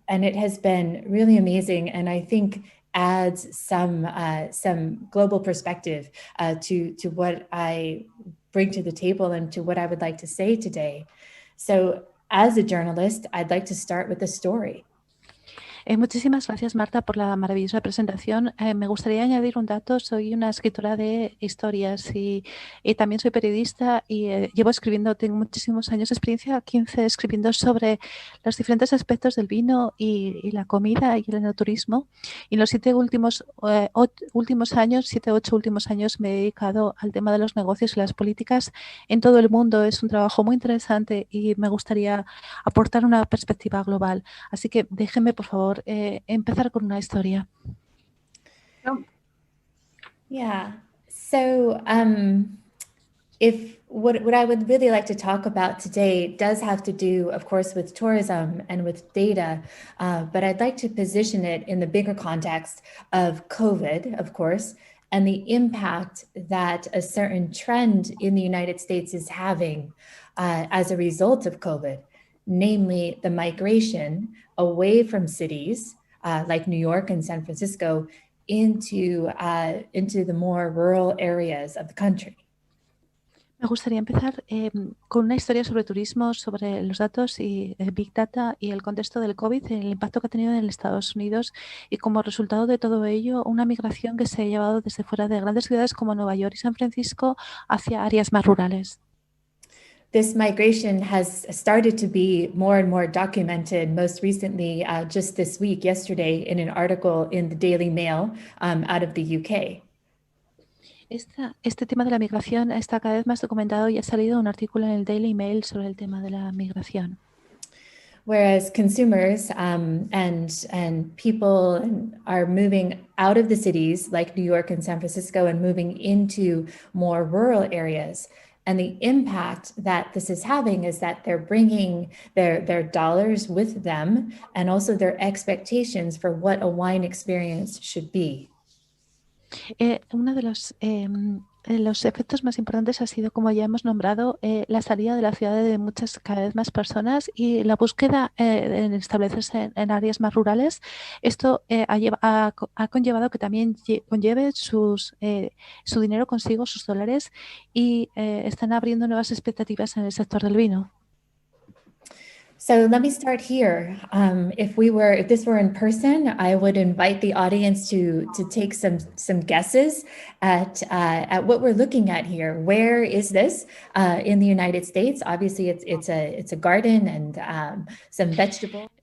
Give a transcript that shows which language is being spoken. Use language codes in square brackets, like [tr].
[en] And it has been really amazing, and I think adds some global perspective to what I bring to the table and to what I would like to say today. So as a journalist, I'd like to start with a story. [es] Muchísimas gracias, Marta, por la maravillosa presentación. Me gustaría añadir un dato. Soy una escritora de historias y también soy periodista y llevo escribiendo, tengo muchísimos años de experiencia, 15 escribiendo sobre los diferentes aspectos del vino y la comida y el enoturismo. Y en los 7 últimos años me he dedicado al tema de los negocios y las políticas en todo el mundo. Es un trabajo muy interesante y me gustaría aportar una perspectiva global. Así que déjenme, por favor, empezar con una historia. [en] Yeah. So if what I would really like to talk about today does have to do, of course, with tourism and with data, but I'd like to position it in the bigger context of COVID, of course, and the impact that a certain trend in the United States is having as a result of COVID, namely the migration away from cities like New York and San Francisco into the more rural areas of the country. [es] Me gustaría empezar con una historia sobre turismo, sobre los datos y Big Data y el contexto del COVID, el impacto que ha tenido en Estados Unidos y como resultado de todo ello, una migración que se ha llevado desde fuera de grandes ciudades como Nueva York y San Francisco hacia áreas más rurales. [en] This migration has started to be more and more documented, most recently just this week, yesterday, in an article in the Daily Mail out of the UK. [es] Este tema de la migración está cada vez más documentado y ha salido un artículo en el Daily Mail sobre el tema de la migración. [en] Whereas consumers and people are moving out of the cities like New York and San Francisco and moving into more rural areas. And the impact that this is having is that they're bringing their dollars with them and also their expectations for what a wine experience should be. [es] Uno de los efectos más importantes ha sido, como ya hemos nombrado, la salida de la ciudad de cada vez más personas y la búsqueda en establecerse en áreas más rurales. Esto ha conllevado que también conlleve su dinero consigo, sus dólares, y están abriendo nuevas expectativas en el sector del vino. [en] So let me start here. If this were in person, I would invite the audience to take some guesses at what we're looking at here. Where is this in the United States? Obviously, it's a garden and some vegetables.